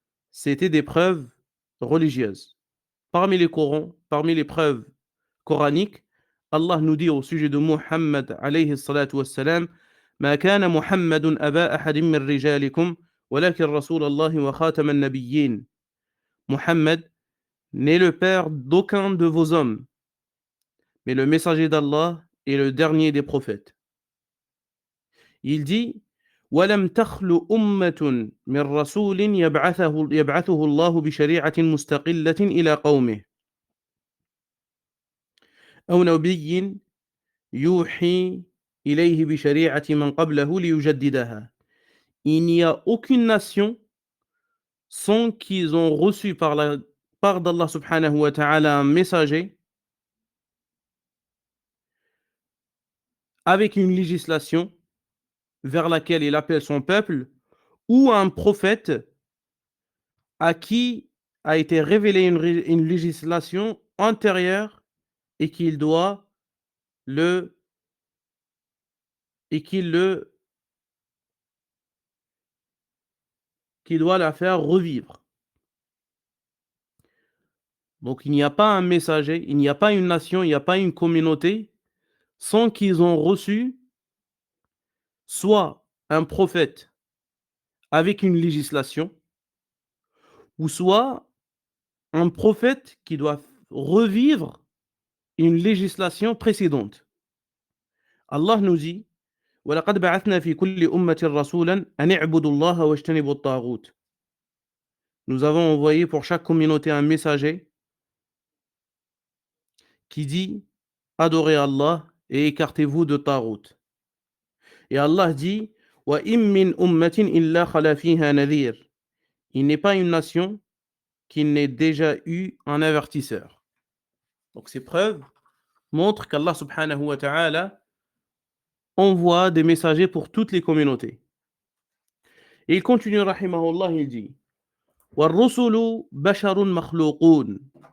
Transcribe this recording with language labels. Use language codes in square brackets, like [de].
[fr] C'était des preuves religieuses. Parmi les Corans, parmi les preuves coraniques, Allah nous dit au sujet de Muhammad alayhi salatu wassalam, [ar] ما كان محمد أبا أحد من رجالكم ولكن رسول الله وخاتم النبيين. [fr] Muhammad n'est le père d'aucun de vos hommes, mais le messager d'Allah est le dernier des prophètes. Il dit [ar] ولم تخل أمة من رسول يبعثه الله بشريعة مستقلة إلى قومه أو نبي يوحي إليه بشريعة من قبله ليجددها. [fr] Il n'y a aucune nation sans qu'ils ont reçu par la part d'Allah subhanahu wa ta'ala un messager avec une législation vers laquelle il appelle son peuple ou un prophète à qui a été révélée une législation antérieure et qu'il doit le et qu'il doit la faire revivre. Donc il n'y a pas un messager, il n'y a pas une nation, il n'y a pas une communauté sans qu'ils ont reçu soit un prophète avec une législation ou soit un prophète qui doit revivre une législation précédente. Allah nous dit [ar] وَلَقَدْ بَعَثْنَا فِي كُلِّ أُمَّةٍ رَسُولًا أَنِ اعْبُدُوا اللَّهَ وَاجْتَنِبُوا الطَّاغُوتَ. [fr] Nous avons envoyé pour chaque communauté un messager qui dit adorez Allah et écartez-vous de Tarout. Et Allah dit [ar] وَإِن مِّنْ أُمَّةٍ إِلَّا خَلَا فِيهَا نَذِيرٌ. [fr] Il n'est pas une nation qui n'ait déjà eu un avertisseur. Donc ces preuves montrent qu'Allah subhanahu wa ta'ala envoie des messagers pour toutes les communautés. Et il continue, rahimahullah, il dit [ar] وَالرُّسُلُ بَشَرٌ مَخْلُوقُونَ.